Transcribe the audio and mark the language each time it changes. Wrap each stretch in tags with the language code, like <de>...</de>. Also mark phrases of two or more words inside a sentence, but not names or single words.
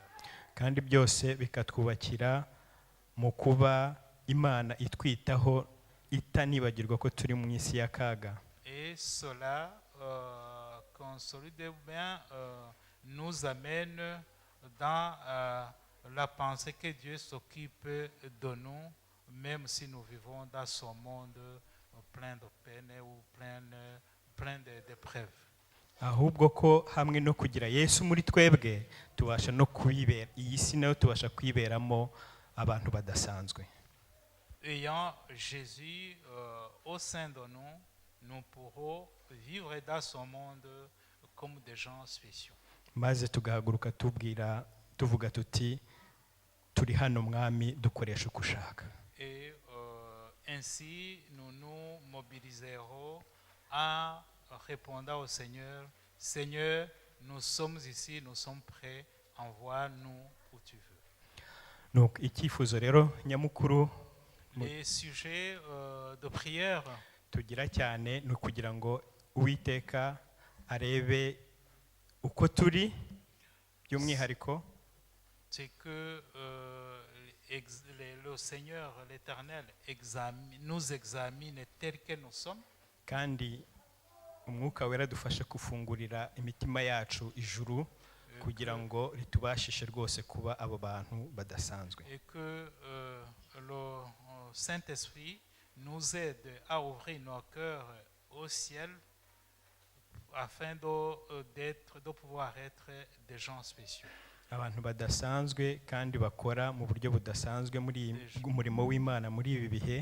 <rw>kandi byose bikatwubakira mu kuba Imana itwitaho itanibagirwa ko turi mu isi y'akaga.</rw> <fr>Et cela, consolidé bien, nous amène dans la pensée que Dieu s'occupe de nous, même si nous vivons dans ce monde plein de peines ou plein d'épreuves.</fr> <rw>ahubwo ko hamwe no kugira Yesu muri twebwe tubasha no kwibera iyi si nayo tubasha kwiberamo abantu badasanzwe.</rw> <fr>Ayant Jésus au sein de nous, nous pourrons vivre dans ce monde comme des gens spéciaux.</fr> <rw>maze tugahaguruka tuvuga tuti turi hano mwami dukoresha uko ushaka.</rw> <fr>Et ainsi, nous nous mobiliserons en répondant au Seigneur, Seigneur, nous sommes ici, nous sommes prêts, envoie-nous où tu veux.</fr> <rw>nuko icyifuzo rero nyamukuru</rw> <fr>Les sujets de prière,</fr> <rw>tugira cyane ni ukugira ngo Uwiteka arebe uko turi by'umwihariko,</rw> <fr>c'est que le Seigneur, l'Éternel, nous examine tel que nous sommes,</fr> <rw>kandi umwuka wera dufashe gufungurira imitima yacu ijuru kugira ngo ritubashishe rwose kuba abo bantu badasanzwe.</rw> <fr>et que le Saint-Esprit nous aide à ouvrir nos cœurs au ciel afin de pouvoir être des gens spéciaux.</fr> <rw>abantu badasanzwe kandi bakora mu buryo budasanzwe muri umurimo w'Imana muri ibi bihe,</rw>